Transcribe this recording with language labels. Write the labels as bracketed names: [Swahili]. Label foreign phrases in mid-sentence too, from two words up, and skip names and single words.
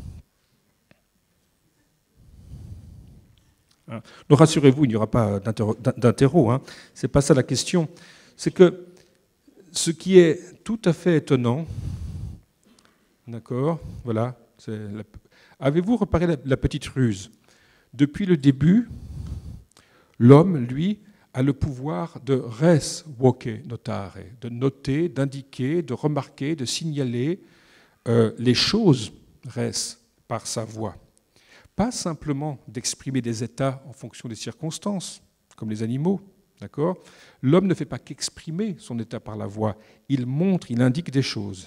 [French] Ne rassurez-vous, il n'y aura pas d'interro, ce n'est pas ça la question. C'est que ce qui est tout à fait étonnant, d'accord, voilà, avez-vous reparé la petite ruse? Depuis le début, l'homme, lui, a le pouvoir de [Latin] res voce notare, [French] de noter, d'indiquer, de remarquer, de signaler les choses res par sa voix. Pas simplement d'exprimer des états en fonction des circonstances, comme les animaux, d'accord? L'homme ne fait pas qu'exprimer son état par la voix, il montre, il indique des choses.